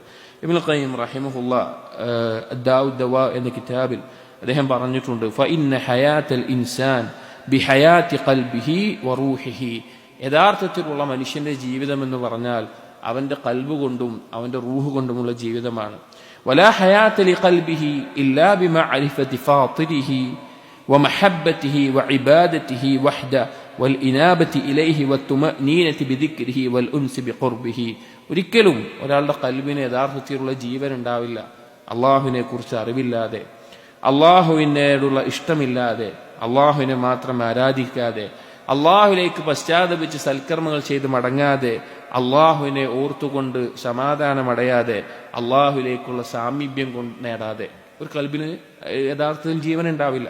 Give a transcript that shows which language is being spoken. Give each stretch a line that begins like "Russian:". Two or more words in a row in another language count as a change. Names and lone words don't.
Malayalam: ഇബ്നുൽ ഖയ്യിം റഹിമഹുല്ലാഹ് അദ്ദാഉദ് ദവാ എന്ന കിതാബിൽ അദ്ദേഹം പറഞ്ഞിട്ടുണ്ട്,
Arabic: فإن حياة الإنسان بحياة قلبه وروحه,
Malayalam: യഥാർത്ഥത്തിലുള്ള മനുഷ്യന്റെ ജീവിതം എന്ന് പറഞ്ഞാൽ അവന്റെ കൽബ് കൊണ്ടും അവന്റെ റൂഹ് കൊണ്ടുമുള്ള ജീവിതമാണ്.
Arabic: ولا حياة لقلبه إلا بمعرفة فاطره ومحبته وعبادته وحده والإنابة إليه والطمأنينة بذكره والأنس بقربه.
Malayalam: ഒരിക്കലും ഒരാളുടെ ഖൽബിന് യഥാർത്ഥത്തിലുള്ള ജീവൻ ഉണ്ടാവില്ല അള്ളാഹുവിനെ കുറിച്ച് അറിവില്ലാതെ, അള്ളാഹുവിനോടുള്ള ഇഷ്ടമില്ലാതെ, അള്ളാഹുവിനെ മാത്രം ആരാധിക്കാതെ, അള്ളാഹുവിലേക്ക് പശ്ചാത്തപിച്ച് സൽക്കർമ്മങ്ങൾ ചെയ്ത് മടങ്ങാതെ, അള്ളാഹുവിനെ ഓർത്തുകൊണ്ട് സമാധാനമടയാതെ, അള്ളാഹുവിലേക്കുള്ള സാമീപ്യം കൊണ്ട് നേടാതെ ഒരു ഖൽബിന് യഥാർത്ഥത്തിൽ ജീവൻ ഉണ്ടാവില്ല.